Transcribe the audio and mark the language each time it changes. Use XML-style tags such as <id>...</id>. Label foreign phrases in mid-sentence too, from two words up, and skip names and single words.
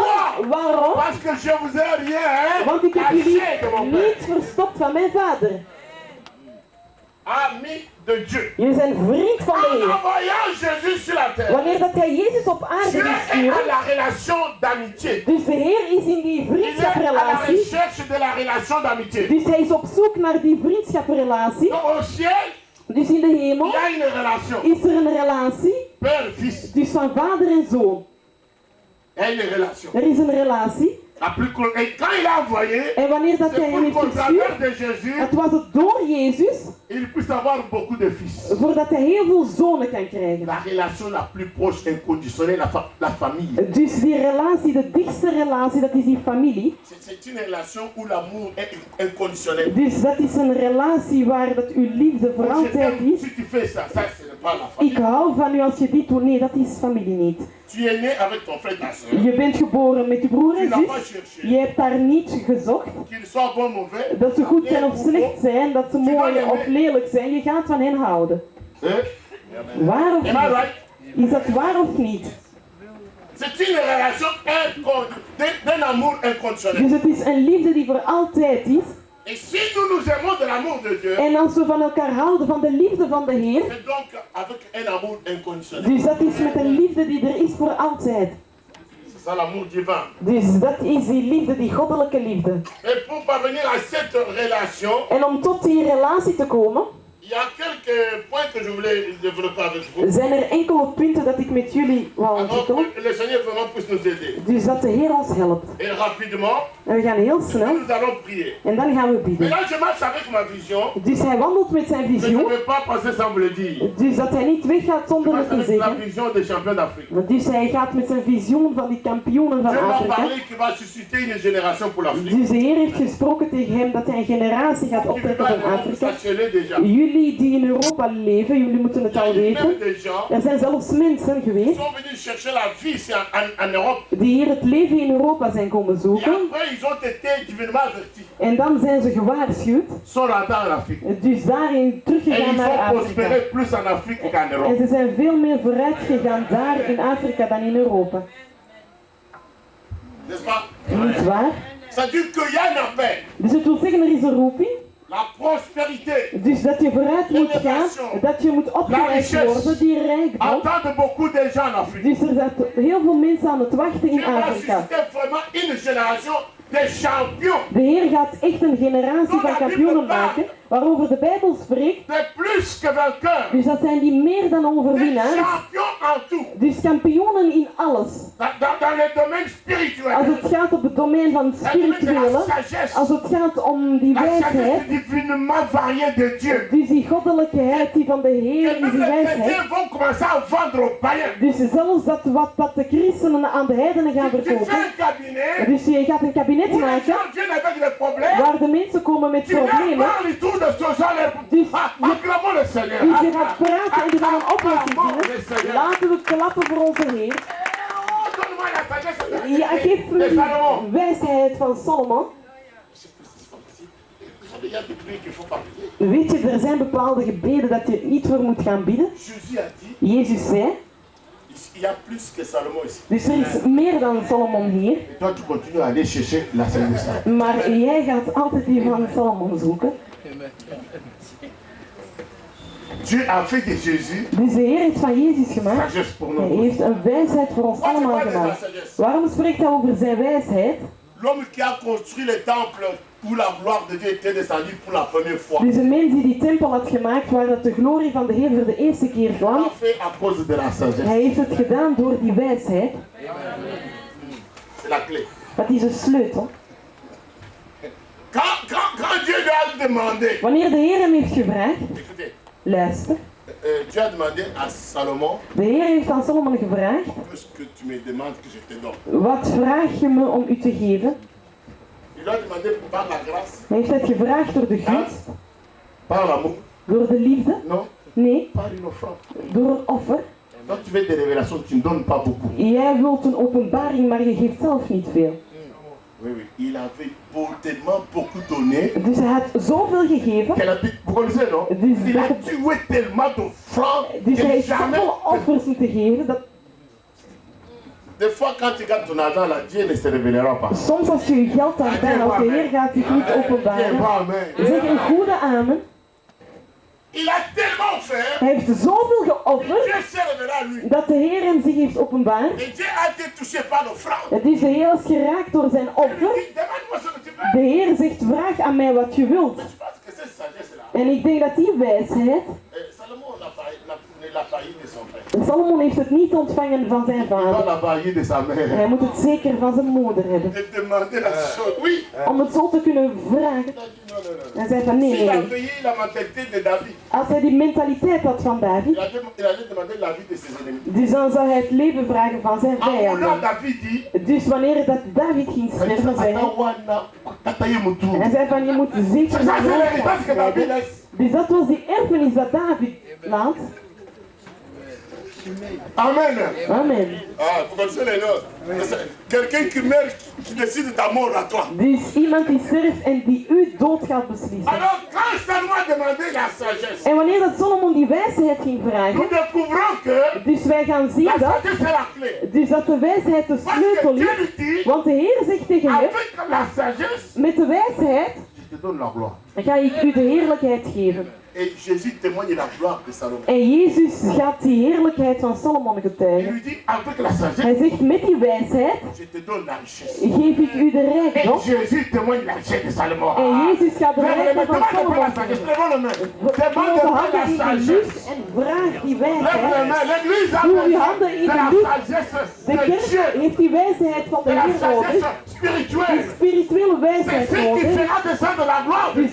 <nl>Waarom?</nl> <fr>Parce que je vous ai rien</fr> <nl>Want ik heb jullie</nl> <fr>caché de mon Père.</fr> <nl>niets verstopt van mijn vader.</nl> <fr>ami de Dieu.</fr> <nl>Jullie zijn vriend van de En Heer.</nl> <fr>envoyant Jésus sur la terre,</fr> <nl>Wanneer dat hij Jezus op aarde</nl> <fr>Dieu</fr> <nl>wil</nl> <fr>est à</fr> <nl>sturen,</nl> <fr>la relation d'amitié.</fr> <nl>dus de Heer is in die</nl> <fr>Il est à la</fr> <nl>vriendschaprelatie,</nl> <fr>recherche de la relation d'amitié.</fr> <nl>dus hij is op zoek naar die vriendschaprelatie.</nl> <fr>Donc au ciel,</fr> <nl>Dus in de</nl> <fr>il</fr> <nl>hemel</nl> <fr>y a une relation.</fr> <nl>is er een relatie,</nl> <fr>Père-fils.</fr> <nl>dus van vader en zoon.</nl> <fr>Il y a une relation.</fr> <nl>Er is een relatie.</nl> <fr>La plus cool. Et quand il a envoyé,</fr> <nl>En wanneer dat</nl> <fr>c'est</fr> <nl>hij hem</nl> <fr>pour</fr> <nl>heeft</nl> <fr>qu'au travers</fr> <nl>gestuurd,</nl> <fr>de Jésus,</fr> <nl>het was het door Jezus,</nl> <fr>il puisse avoir beaucoup de fils.</fr> <nl>voordat hij heel veel zonen kan krijgen.</nl> <fr>La relation la plus proche, inconditionnelle, la famille.</fr> <nl>Dus die relatie, de dichtste relatie, dat is die familie.</nl> <fr>C'est une relation où l'amour est inconditionnel.</fr> <nl>Dus dat is een relatie waar dat uw liefde voor</nl> <fr>Je</fr> <nl>altijd</nl> <fr>t'aime,</fr> <nl>is.</nl> <fr>si tu fais ça, ça ce n'est pas la famille.</fr> <nl>Ik hou van u als je dit doet. Nee, dat is familie niet.</nl> <fr>Tu es né avec ton frère et ta soeur.</fr> <nl>Je bent geboren met je broer</nl> <fr>Tu</fr> <nl>en</nl> <fr>n'as pas</fr> <nl>zus.</nl> <fr>cherché.</fr> <nl>Je hebt daar niet gezocht.</nl> <fr>Qu'ils soient bons ou mauvais.</fr> <nl>Dat ze goed zijn of slecht zijn, dat ze mooi of lelijk zijn. Je gaat van hen houden.</nl> <fr>Hein?</fr> <nl>Waar of</nl> <en>Am I</en> <nl>niet?</nl> <en>right?</en> <nl>Is dat waar of niet?</nl> <fr>C'est une relation d'un amour inconditionnel.</fr> <nl>Dus het is een liefde die voor altijd is.</nl> <fr>Et si nous nous aimons de l'amour de Dieu,</fr> <nl>En als we van elkaar houden, van de liefde van de Heer,</nl> <fr>c'est donc avec un amour inconditionnel.</fr> <nl>dus dat is met een liefde die er is voor altijd.</nl> <fr>C'est ça l'amour divin.</fr> <nl>Dus dat is die liefde, die goddelijke liefde.</nl> <fr>Et pour parvenir à cette relation,</fr> <nl>En om tot die relatie te komen,</nl> <fr>il y a quelques points que je voulais développer avec vous.</fr> <nl>zijn er enkele punten dat ik met jullie wou</nl> <fr>Alors</fr> <nl>ontwikkelen.</nl> <fr>que le Seigneur vraiment puisse nous aider.</fr> <nl>Dus dat de Heer ons helpt.</nl> <fr>Et rapidement,</fr> <nl>En we gaan heel snel</nl> <fr>nous allons prier.</fr> <nl>en dan gaan we</nl> <fr>Mais</fr> <nl>bidden.</nl> <fr>là, je marche avec ma vision.</fr> <nl>Dus hij wandelt met zijn</nl> <fr>Je ne</fr> <nl>visioen.</nl> <fr>vais pas passer sans vous le dire.</fr> <nl>Dus dat hij niet weggaat</nl> <fr>Je</fr> <nl>zonder</nl> <fr>marche</fr> <nl>het te</nl> <fr>avec la</fr> <nl>zeggen.</nl> <fr>vision des champions d'Afrique.</fr> <nl>Dus hij gaat met zijn visioen van die kampioenen van</nl> <fr>Dieu m'a</fr> <nl>Afrika.</nl> <fr>parlé qui va susciter une génération pour l'Afrique.</fr> <nl>Dus de Heer heeft gesproken tegen hem dat hij een generatie gaat</nl> <fr>Qui</fr> <nl>optrekken</nl> <fr>va</fr> <nl>van Afrika.</nl> <fr>sachez-le déjà.</fr> <nl>Jullie die in Europa leven, jullie moeten het al weten.</nl> <fr>Même des gens</fr> <nl>Er zijn zelfs mensen geweest</nl> <fr>sont venus chercher la vie ici en Europe.</fr> <nl>die hier het leven in Europa zijn komen</nl> <fr>Et</fr> <nl>zoeken.</nl> <fr>après, ils ont été divinement avertis.</fr> <nl>En dan zijn ze gewaarschuwd.</nl> <fr>Sont rentrés en Afrique.</fr> <nl>Dus daarin</nl> <fr>Et</fr> <nl>teruggegaan</nl> <fr>ils</fr> <nl>naar</nl> <fr>ont</fr> <nl>Afrika.</nl> <fr>prospéré plus en Afrique qu'en</fr> <nl>En</nl> <fr>Europe.</fr> <nl>ze zijn veel meer vooruit gegaan daar in Afrika dan in Europa.</nl> <fr>N'est-ce pas?</fr> <nl>Niet waar?</nl> <fr>Ça dit qu'il y a un appel.</fr> <nl>Dus het wil zeggen, er is een roeping.</nl> <fr>La prospérité.</fr> <nl>Dus dat je vooruit moet gaan, dat je moet opgeleid worden, die rijkdom.</nl> <fr>Attendent beaucoup de gens en Afrique.</fr> <nl>Dus er zijn heel veel mensen aan het wachten in</nl> <fr>Dieu va</fr> <nl>Afrika.</nl> <fr>susciter vraiment une génération de champions.</fr> <nl>De Heer gaat echt een generatie van kampioenen maken, waarover de Bijbel spreekt.</nl> <fr>De plus que vainqueurs.</fr> <nl>Dus dat zijn die meer dan</nl> <fr>Des</fr> <nl>overwinnaars.</nl> <fr>champions en tout.</fr> <nl>Dus kampioenen in alles.</nl> <fr>Dans le domaine spirituel.</fr> <nl>Als het gaat op het domein van het</nl> <fr>Dans le domaine de la</fr> <nl>spirituele,</nl> <fr>sagesse.</fr> <nl>als het gaat om die</nl> <fr>La sagesse</fr> <nl>wijsheid,</nl> <fr>divinement variée de Dieu.</fr> <nl>dus die goddelijkheid die van de Heer</nl> <fr>Et</fr> <nl>is</nl> <fr>même</fr> <nl>die</nl> <fr>les</fr> <nl>wijsheid.</nl> <fr>chrétiens vont commencer à vendre aux païens.</fr> <nl>Dus zelfs dat de christenen aan de heidenen gaan</nl> <fr>Tu fais</fr> <nl>verkopen.</nl> <fr>un cabinet</fr> <nl>Dus je gaat een kabinet</nl> <fr>où les</fr> <nl>maken</nl> <fr>gens viennent avec des problèmes.</fr> <nl>waar de mensen komen met</nl> <fr>Tu leur</fr> <nl>problemen.</nl> <fr>parles tout de ce genre. Acclamons le Seigneur.</fr> <nl>Dus je gaat praten en die gaan een oplossing</nl> <fr>Acclamons le</fr> <nl>vinden.</nl> <fr>Seigneur.</fr> <nl>Laten we klappen voor onze Heer.</nl> <fr>Oh, donne-moi la sagesse.</fr> <nl>Ja, geef me</nl> <fr>de Salomon.</fr> <nl>die wijsheid van Solomon.</nl> <fr>Vous savez, il y a des prières qu'il faut pas prier.</fr> <nl>Weet je, er zijn bepaalde gebeden dat je niet voor moet gaan bidden.</nl> <fr>Jésus a dit,</fr> <nl>Jezus zei,</nl> <fr>il y a plus que Salomon ici.</fr> <nl>dus er is meer dan Solomon hier.</nl> <fr>Et toi, tu continues à aller chercher la sagesse.</fr> <nl>Maar jij gaat altijd die van Solomon zoeken.</nl> <fr>Dieu a fait de Jésus</fr> <nl>Dus de Heer heeft van Jezus gemaakt.</nl> <fr>sagesse pour</fr> <nl>Hij</nl> <fr>nous.</fr> <nl>heeft een wijsheid voor ons</nl> <fr>Pourquoi tu</fr> <nl>allemaal</nl> <fr>parles de la</fr> <nl>gemaakt.</nl> <fr>sagesse?</fr> <nl>Waarom spreekt hij over zijn wijsheid?</nl> <fr>L'homme qui a construit le temple où la gloire de Dieu était descendue pour la première fois.</fr> <nl>Dus een mens die die tempel had gemaakt waar dat de glorie van de Heer voor de eerste keer</nl> <fr>Il</fr> <nl>kwam.</nl> <fr>l'a fait à cause de la sagesse.</fr> <nl>Hij heeft het gedaan door die wijsheid.</nl> <fr>C'est la clé.</fr> <nl>Dat is een sleutel.</nl> <fr>Quand Dieu lui a demandé,</fr> <nl>Wanneer de Heer hem heeft gevraagd,</nl> <fr>écoutez,</fr> <nl>luister.</nl> <fr>Dieu a demandé à Salomon,</fr> <nl>De Heer heeft aan Solomon gevraagd,</nl> <fr>puisque tu me demandes que je te donne.</fr> <nl>wat vraag je me om u te geven?</nl> <fr>Il lui a demandé par la grâce,</fr> <nl>Hij heeft het gevraagd door de gunst,</nl> <fr>par l'amour,</fr> <nl>door de liefde,</nl> <fr>non,</fr> <nl>nee,</nl> <fr>par une offrande.</fr> <nl>door een offer.</nl> <fr>Quand tu veux des révélations, tu ne donnes pas beaucoup.</fr> <nl>Jij wilt een openbaring, maar je geeft zelf niet veel.</nl> <fr>Oui, oui. Il avait tellement beaucoup donné.</fr> <nl>Dus hij had zoveel gegeven,</nl> <fr>Qu'elle a dit, vous connaissez, non? Il a tué tellement d'offrandes</fr> <nl>dus hij</nl> <fr>que</fr> <nl>heeft</nl> <fr>jamais.</fr> <nl>zoveel offers moeten geven, dat</nl> <fr>Des fois, quand tu gardes ton argent là, Dieu ne se révélera pas.</fr> <nl>soms als je je geld daarbij houdt, de Heer gaat zich niet</nl> <fr>Dieu</fr> <nl>openbaren.</nl> <fr>va, amen.</fr> <nl>Zeg een goede amen.</nl> <fr>Il a tellement offert.</fr> <nl>Hij heeft zoveel geofferd</nl> <fr>Dieu s'est révélé à lui.</fr> <nl>dat de Heer hem zich heeft openbaard.</nl> <fr>Et Dieu a été touché par l'offrande.</fr> <nl>Het is de Heer is geraakt door zijn</nl> <fr>Il lui</fr> <nl>offer.</nl> <fr>dit, demande-moi ce que tu veux.</fr> <nl>De Heer zegt, vraag aan mij wat je wilt.</nl> <fr>Je pense que cette sagesse-là,</fr> <nl>En ik denk dat die wijsheid,</nl> <fr>Salomon ne l'a pas eu de son père.</fr> <nl>Salomon heeft het niet ontvangen van zijn</nl> <fr>Il doit</fr> <nl>vader.</nl> <fr>l'avoir eu de sa mère.</fr> <nl>Hij moet het zeker van zijn moeder hebben.</nl> <fr>De demander la chose. Oui.</fr> <nl>Om het zo te kunnen vragen.</nl> <fr>Il a dit non, non, non.</fr> <nl>Hij zei van nee,</nl> <fr>S'il a</fr> <nl>nee.</nl> <fr>payé la mentalité de David,</fr> <nl>Als hij die mentaliteit had van David,</nl> <fr>il allait demander la vie de ses ennemis.</fr> <nl>dus dan zou hij het leven vragen van zijn</nl> <fr>En voulant,</fr> <nl>vijanden.</nl> <fr>David dit,</fr> <nl>Dus wanneer dat David ging sterven, zei hij, hij zei van je moet zeker</nl> <fr>ça</fr> <nl>naar</nl> <fr>c'est</fr> <nl>de</nl> <fr>l'héritage que David</fr> <nl>leiden.</nl> <fr>laisse.</fr> <nl>Dus dat was die erfenis dat David laat.</nl> <fr>Amen.</fr> <nl>Amen.</nl> <fr>Ah, vous connaissez les noms. Quelqu'un qui meurt, qui décide ta mort à toi.</fr> <nl>Dus iemand die sterft en die uw dood gaat beslissen.</nl> <fr>Alors, quand Salomon a demandé la sagesse,</fr> <nl>En wanneer dat Solomon die wijsheid ging</nl> <fr>nous</fr> <nl>vragen,</nl> <fr>découvrons que</fr> <nl>dus wij gaan zien</nl> <fr>la</fr> <nl>dat,</nl> <fr>sagesse est la clé.</fr> <nl>dus dat de wijsheid de</nl> <fr>Parce que</fr> <nl>sleutel</nl> <fr>Dieu</fr> <nl>is.</nl> <fr>lui dit,</fr> <nl>Want de Heer zegt tegen hem,</nl> <fr>avec la sagesse,</fr> <nl>met de wijsheid</nl> <fr>je te donne la gloire.</fr> <nl>ga ik u de heerlijkheid geven.</nl> <fr>Et Jésus témoigne de la gloire de Salomon.</fr> <nl>En Jezus gaat die heerlijkheid van Solomon</nl> <fr>Il</fr> <nl>getuigen.</nl> <fr>lui dit, avec la sagesse,</fr> <nl>Hij zegt, met die wijsheid</nl> <fr>je te donne la richesse.</fr> <nl>geef ik u de</nl> <fr>Et</fr> <nl>rijkdom.</nl> <fr>Jésus témoigne de la richesse de Salomon.</fr> <nl>En Jezus gaat de</nl> <fr>Lève les</fr> <nl>rijkdom</nl> <fr>mains,</fr> <nl>van</nl> <fr>demande pas</fr> <nl>Solomon</nl> <fr>la sagesse,</fr> <nl>geven.</nl> <fr>lève les mains.</fr> <nl>Doe</nl> <fr>Demande</fr> <nl>de</nl> <fr>pas</fr> <nl>handen</nl> <fr>la</fr> <nl>in de</nl> <fr>sagesse.</fr> <nl>lucht en vraag die</nl> <fr>Lève les</fr> <nl>wijsheid.</nl> <fr>mains, l'église a</fr> <nl>Doe uw</nl> <fr>besoin</fr> <nl>handen in</nl> <fr>de</fr> <nl>de</nl> <fr>la</fr> <nl>lucht.</nl> <fr>sagesse</fr> <nl>De</nl> <fr>de</fr> <nl>kerk</nl> <fr>Dieu,</fr> <nl>heeft die wijsheid van</nl> <fr>de</fr> <nl>de</nl> <fr>la</fr> <nl>Heer nodig.</nl> <fr>sagesse spirituelle.</fr> <nl>Die spirituele</nl> <fr>C'est</fr> <nl>wijsheid</nl> <fr>ce qui</fr> <nl>nodig.</nl> <fr>fera descendre la gloire de</fr>